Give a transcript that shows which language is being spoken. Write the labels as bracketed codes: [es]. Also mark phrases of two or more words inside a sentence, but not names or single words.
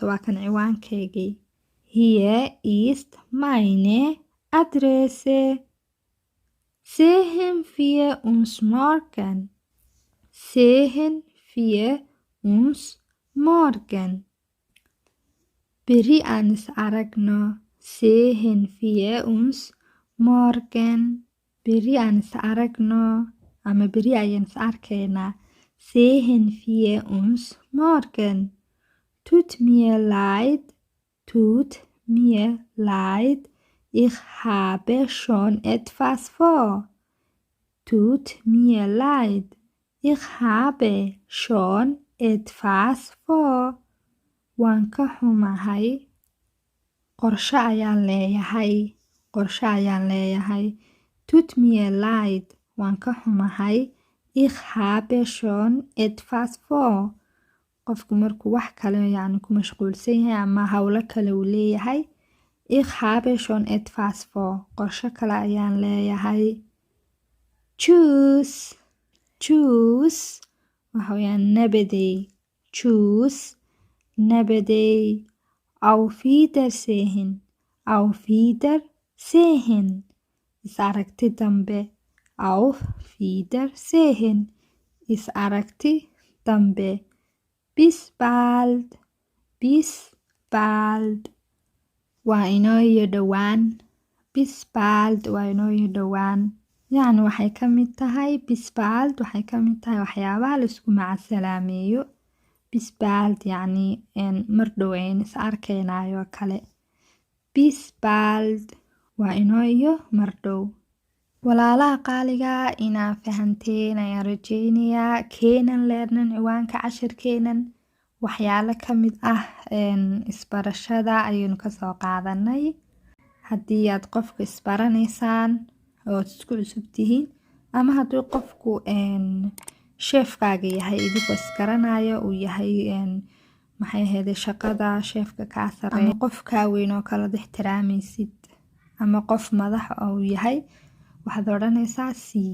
[so] Waa kan ciwaankaygii. [de] Hier ist meine Adresse. Sehen wir uns morgen. [so] Beri aan is aragno. Beri aan is aragno ama beri ayaan is arkaynaa. [de] Sehen wir uns morgen. Tut mir leid. Ich habe schon etwas vor. [so] Waan ka xumahay. Qorshe ayaan leeyahay. [de] Tut mir leid. [so] Waan ka xumahay. [de] Ich habe schon etwas vor. [so] Qofku markuu wax kale yacni ku mashquulsan yahay ama hawlo kale uu leeyahay. [de] Ich habe schon etwas vor. [so] Qorshe kale ayaan leeyahay. Tschüss. Waxa weeyaan nabadey. [de] Auf Wiedersehen. [so] Is aragti dambe. [de] Auf Wiedersehen. [so] Is aragti dambe. [de] Bis bald. [so] Waa inoo iyo dhowaan. [de] Bis bald [so] waa inoo iyo dhowaan. yacni waxay ka mid tahay [de] bis bald [so] waxay ka mid tahay waxyaabaha la isku macasalaameeyo. [de] Bis bald [so] yacni mar dhow ayaan is arkaynaayoo kale. [de] Bis bald [so] waa inoo iyo mardhow. Walaalaha qaaliga inaa fahanteen ayaan rajeynayaa. [de] Keenan learning [so] ciwaanka cashirkeenan waxyaalo ka mid ah isbarashada ayaynu kasoo qaadanay. Haddii aad qofka isbaranaysaan oo isku cusub tihiin ama haddii qofku sheefkaaga yahay idigoo isgaranayo uu yahay maxay ahayd shaqada sheefka kaa sareeya ama qof kaa weyn oo kala ixtiraamaysid ama qof madax uu yahay waxaad odhanaysaa sii.